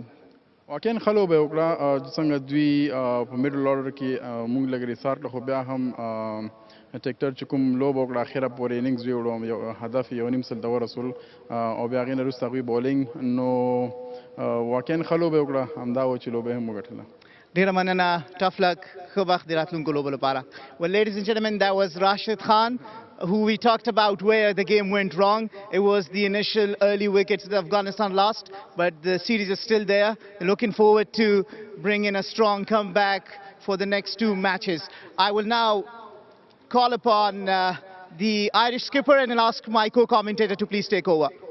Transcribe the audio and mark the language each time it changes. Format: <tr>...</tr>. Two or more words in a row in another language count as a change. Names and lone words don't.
<ps>واقعا ښه لوبه یې وکړه څنګه دوی په</ps> <en>middle order</en> <ps>کې موږ لږ ریسار کړه خو بیا هم ټیکټر چې کوم لوبه وکړه اخره پورې اننګز ویوړو یو هدف یو نیم سل ته ورسول او بیا هغې نه وروسته هغوی بولینګ نو واقعا ښه لوبه یې وکړه همدا و چې لوبه یې هم وګټله ډیره مننه</ps> <en>tough luck</en> <ps>ښه وخت د راتلونکو لوبو لپاره</ps> <en>Well, ladies and gentlemen, that was Rashid Khan, who we talked about where the game went wrong. It was the initial early wickets that Afghanistan lost, but the series is still there. They're looking forward to bring in a strong comeback for the next two matches. I will now call upon the Irish skipper and I'll ask my co-commentator to please take over.</en>